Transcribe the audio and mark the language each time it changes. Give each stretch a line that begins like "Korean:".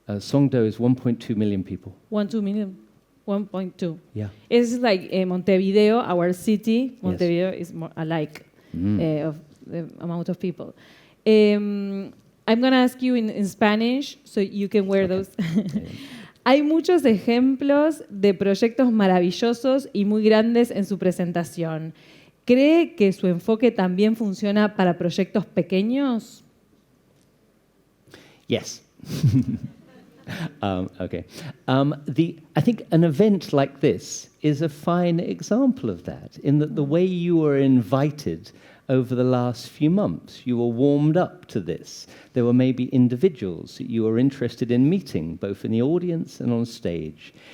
English: Songdo is 1.2 million people. 1.2 million? 1.2. Yeah. It's like Montevideo, our city. Montevideo is more alike of the amount of people. I'm going to ask you in Spanish so you can wear those.
Spanish: Hay muchos ejemplos de proyectos maravillosos y muy grandes en su presentación. ¿Cree que su enfoque también funciona para proyectos pequeños?
English: Yes. Okay. I think an event like this is a fine example of that, in that the way you were invited over the last few months, you were warmed up to this. There were maybe individuals that you were interested in meeting, both in the audience and on stage.